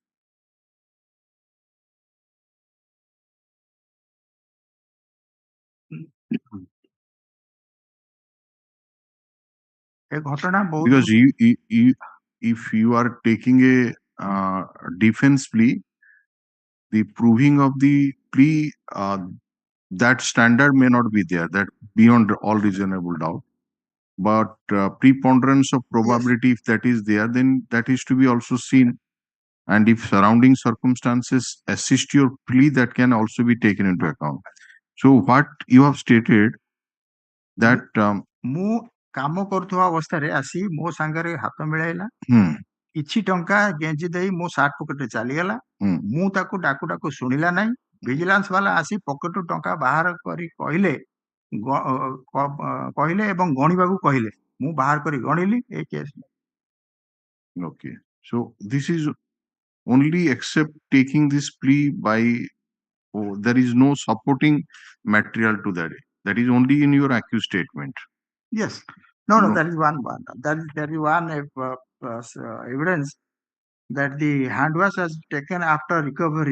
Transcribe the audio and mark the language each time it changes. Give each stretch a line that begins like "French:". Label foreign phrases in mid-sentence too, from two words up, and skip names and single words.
English: Because if you are taking a defense plea, the proving of the plea, that standard may not be there, that beyond all reasonable doubt. But preponderance of probability, if that is there, then that is to be also seen. And if surrounding circumstances assist your plea, that can also be taken into account. So what you have stated that
Odia: ମୁଁ କାମ କରୁଥିବା ଅବସ୍ଥାରେ ଆସି ମୋ ସାଙ୍ଗରେ ହାତ ମିଳାଇଲା, କିଛି ଟଙ୍କା ଗେଞ୍ଜି ଦେଇ ମୋ ସାର୍ଟ ପକେଟରେ ଚାଲିଗଲା, ମୁଁ ତାକୁ ଡାକୁ ଡାକୁ ଶୁଣିଲା ନାହିଁ, ଭିଜିଲାନ୍ସ ବାଲା ଆସି ପକେଟରୁ ଟଙ୍କା ବାହାର କରି କହିଲେ ଏବଂ ଗଣିବାକୁ କହିଲେ, ମୁଁ ବାହାର କରି ଗଣିଲି এই କେସ୍।
English: Okay, so this is only except taking this plea by, there is no supporting material to that. That is only in your accused statement. Yes. No, that is one. There is one evidence that the hand wash has taken after recovery.